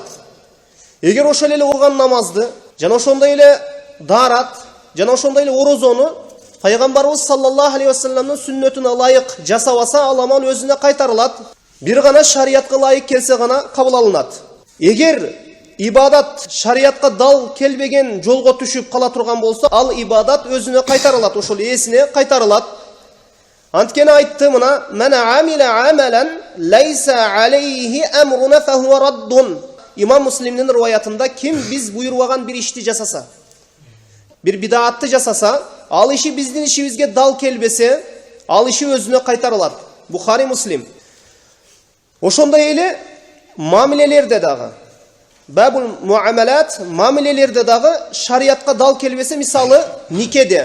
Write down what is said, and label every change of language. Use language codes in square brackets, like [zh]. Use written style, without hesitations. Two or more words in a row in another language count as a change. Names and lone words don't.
[ky] Эгер ошол эле урган намазды, жана ошондой эле дарат, жана ошондой эле орозону пайгамбарыбыз [ar] صلى الله عليه [ky] вассаламдын сүннөтүнө ылайык жасабаса, ал амал өзүнө кайтарылат. Бир гана шариятка ылайык келсе гана кабыл алынат. Эгер ибадат шариятка дал келбеген жолго түшүп кала турган болсо, ал ибадат өзүнө кайтарылат, ошол ээсине кайтарылат. Анткени айтты мына: [ar] "من عمل عملا ليس عليه أمرنا فهو رد." [ky] Имам Муслимдин риваятында ким биз буйрубаган бир ишти жасаса, бир бидаатты жасаса, ал иши биздин ишибизге дал келбесе, ал иши өзүнө кайтарылат. Бухари, Муслим. Ошондой эле мамилелерде дагы, [ar] باب المعاملات, [ky] мамилелерде дагы шариятка дал келбесе, мисалы никеде.